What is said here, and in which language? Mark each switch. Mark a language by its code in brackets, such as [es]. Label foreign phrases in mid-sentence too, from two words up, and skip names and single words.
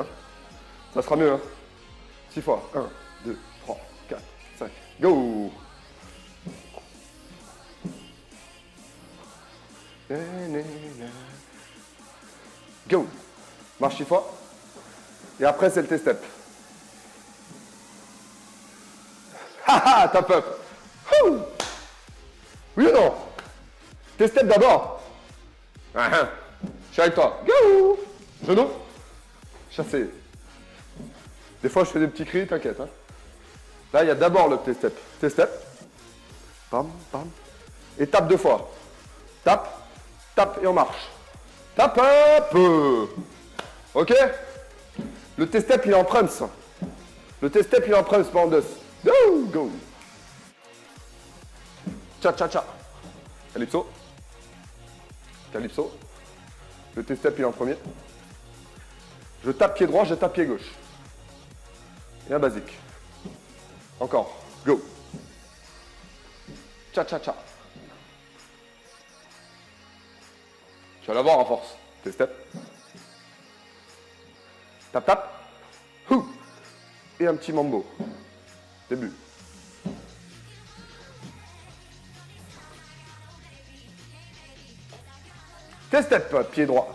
[fr] Ça sera mieux, hein. 6 fois. 1, 2, 3, 4, 5. Go. Go. Marche 6 fois. Et après, c'est le T-step. [en] Haha, tap up. [fr] Oui ou non? T-step d'abord. Je suis avec toi. Go. Genou. Chassé. Des fois, je fais des petits cris, t'inquiète. Hein. Là, il y a d'abord le T-step. T-step. Pam, pam. Et tape 2 fois. Tape, tape et on marche. Tape up. Ok? Le T-step, il est en prance. Le T-step, il est en prance, bandeuse. [en] Go, go. [fr] Cha-cha-cha. Calypso. Calypso. Le T-step, il est en premier. Je tape pied droit, je tape pied gauche. Et un basique. Encore. Go. Cha-cha-cha. Tu vas l'avoir à force. T-step. Tap, tap. Et un petit mambo. Début. T-step, pied droit.